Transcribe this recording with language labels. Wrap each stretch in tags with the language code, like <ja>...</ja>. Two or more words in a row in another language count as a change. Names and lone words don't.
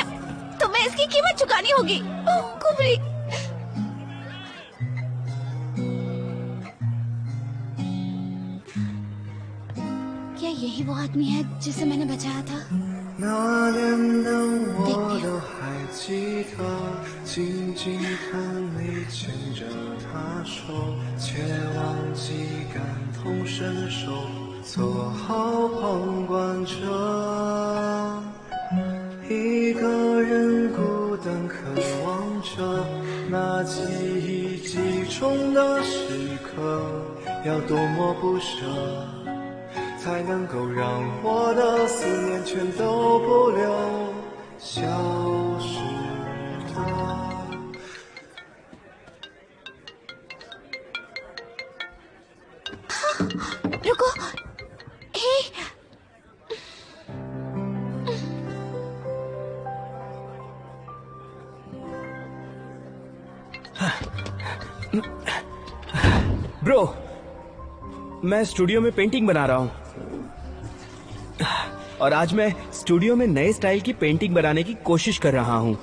<hi>तुम्हें इसकी कीमत चुकानी होगी। कुबरी। क्या यही वो आदमी है जिसे मैंने बचाया था? देखती हूँ।</hi> <zh>一个人孤单渴望着那记忆集中的时刻，要多么不舍，才能够让我的思念全都不留，消失的。</zh> <hi>रुको, हे। ब्रो, मैं स्टूडियो में पेंटिंग बना रहा हूँ और आज मैं स्टूडियो में नए स्टाइल की पेंटिंग बनाने की कोशिश कर रहा हूँ।</hi>